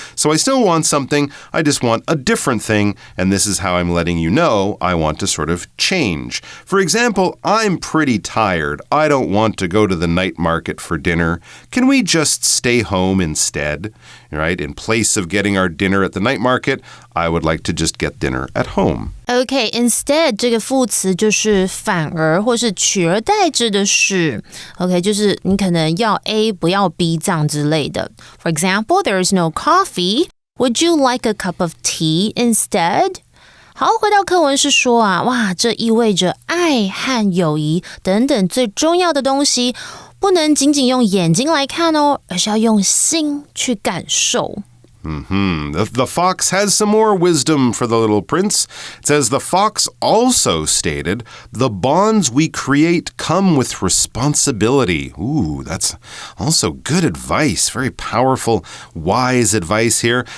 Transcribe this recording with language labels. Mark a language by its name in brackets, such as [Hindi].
[English] So I still want something, I just want a different thing, and this is how I'm letting you know I want to sort of change. For example, I'm pretty tired. I don't want to go to the night market for dinner. Can we just stay home instead? Right? In place of getting our dinner at the night market, I would like to just get dinner at home. [Chinese] Okay, instead 这个副词就是反而或是取而代之的事。 Okay, 就是你可能要 A 不要 B 这样之类的。 [English] For example, there is no coffee. Would you like a cup of tea instead? [Chinese] 好，回到课文是说哇，这意味着爱和友谊等等最重要的东西，不能仅仅用眼睛来看哦，而是要用心去感受。 [English] The fox has some more wisdom for the little prince. It says, the fox also stated, the bonds we create come with responsibility. Ooh, that's also good advice. Very powerful, wise advice here.